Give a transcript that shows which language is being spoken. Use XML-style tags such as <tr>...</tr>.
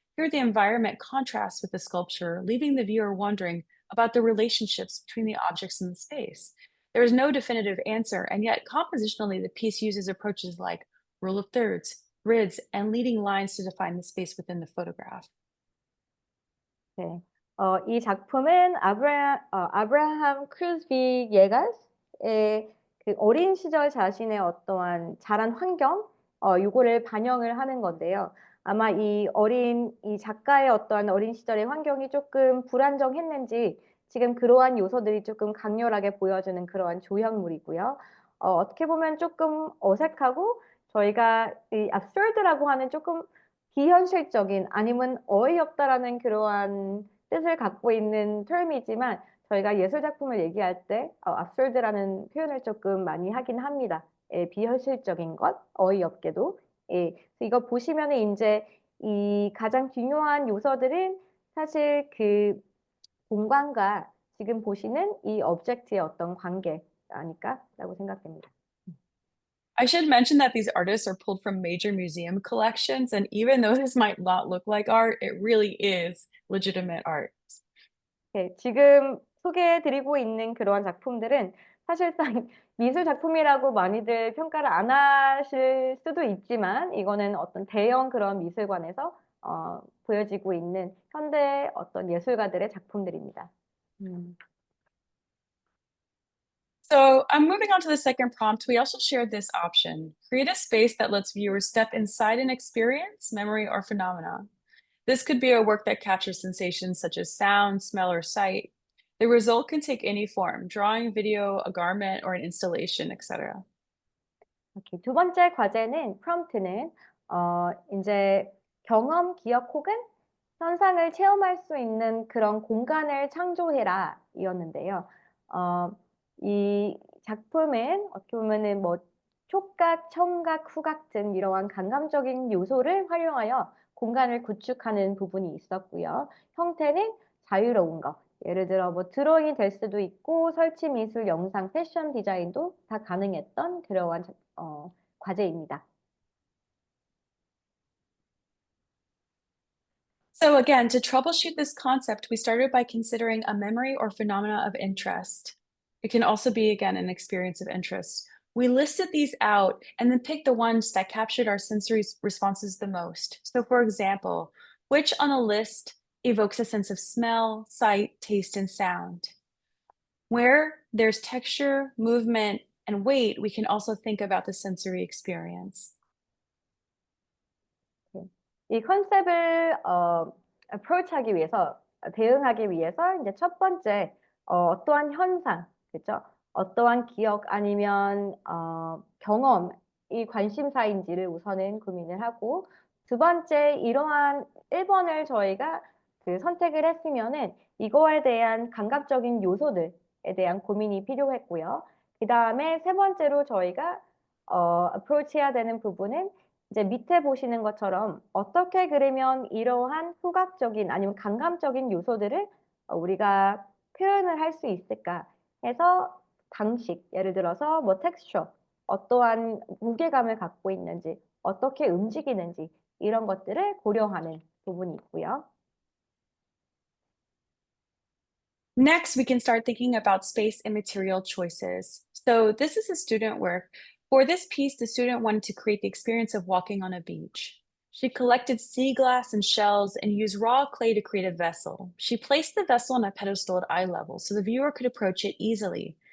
<en>Here, the environment contrasts with the sculpture, leaving the viewer wondering about the relationships between the objects in the space. There is no definitive answer, and yet compositionally, the piece uses approaches like rule of thirds, grids, and leading lines to define the space within the photograph.</en> <ko>네. 이 작품은 아브라함 크루스비 예가스의 그 어린 시절 자신의 어떠한 자란 환경 요거를 반영을 하는 건데요. 아마 이 작가의 어떠한 어린 시절의 환경이 조금 불안정했는지 지금 그러한 요소들이 조금 강렬하게 보여지는 그러한 조형물이고요. 어떻게 보면 조금 어색하고 저희가 이 absurd라고 하는 조금 비현실적인 아니면 어이없다라는 그러한 뜻을 갖고 있는 term이지만 저희가 예술 작품을 얘기할 때 absurd라는 표현을 조금 많이 하긴 합니다. 예, 비현실적인 것, 어이없게도. 예, 이거 보시면은 인제 이 가장 중요한 요소들은 사실 그 공간과 지금 보시는 이 오브젝트의 어떤 관계 아닐까라고 생각됩니다.</ko> <en>I should mention that these artists are pulled from major museum collections, and even though this might not look like art, it really is legitimate art.</en> <ko>네, 지금 소개해 드리고 있는 그러한 작품들은 사실상 미술 작품이라고 많이들 평가를 안 하실 수도 있지만 이거는 어떤 대형 그런 미술관에서 보여지고 있는 현대 어떤 예술가들의 작품들입니다.</ko> <en>So I'm moving on to the second prompt. We also shared this option. Create a space that lets viewers step inside an experience, memory, or phenomena. This could be a work that captures sensations such as sound, smell, or sight. The result can take any form, drawing, video, a garment, or an installation, etc.</en> <ko>이렇게 두 번째 과제는 프롬프트는 인제 경험, 기억 혹은 현상을 체험할 수 있는 그런 공간을 창조해라 이었는데요. 이 작품은 어떻게 보면은 뭐 촉각, 청각, 후각 등 이러한 감감적인 요소를 활용하여 공간을 구축하는 부분이 있었고요. 형태는 자유로운 거. 예를 들어 뭐 드로잉이 될 수도 있고 설치 미술, 영상, 패션 디자인도 다 가능했던 그러한 과제입니다.</ko> <en>So again, to troubleshoot this concept, we started by considering a memory or phenomena of interest. It can also be, again, an experience of interest. We listed these out and then picked the ones that captured our sensory responses the most. So for example, which on a list evokes a sense of smell, sight, taste, and sound? Where there's texture, movement, and weight, we can also think about the sensory experience.</en> <ko>이 컨셉을 approach하기 위해서 대응하기 위해서 이제 첫 번째 어떠한 현상, 그죠? 어떠한 기억 아니면 경험이 관심사인지를 우선은 고민을 하고 두 번째 이러한 1번을 저희가 그 선택을 했으면은 이거에 대한 감각적인 요소들에 대한 고민이 필요했고요. 그 다음에 세 번째로 저희가 approach 해야 되는 부분은 이제 밑에 보시는 것처럼 어떻게 그리면 이러한 후각적인 아니면 감감적인 요소들을 우리가 표현을 할 수 있을까 해서 방식, 예를 들어서 뭐 텍스처, 어떠한 무게감을 갖고 있는지, 어떻게 움직이는지 이런 것들을 고려하는 부분이 있고요.</ko> <en>Next, we can start thinking about space and material choices. So this is a student work. For this piece, the student wanted to create the experience of walking on a beach. She collected sea glass and shells and used raw clay to create a vessel. She placed the vessel on a pedestal at eye level so the viewer could approach it easily.</en>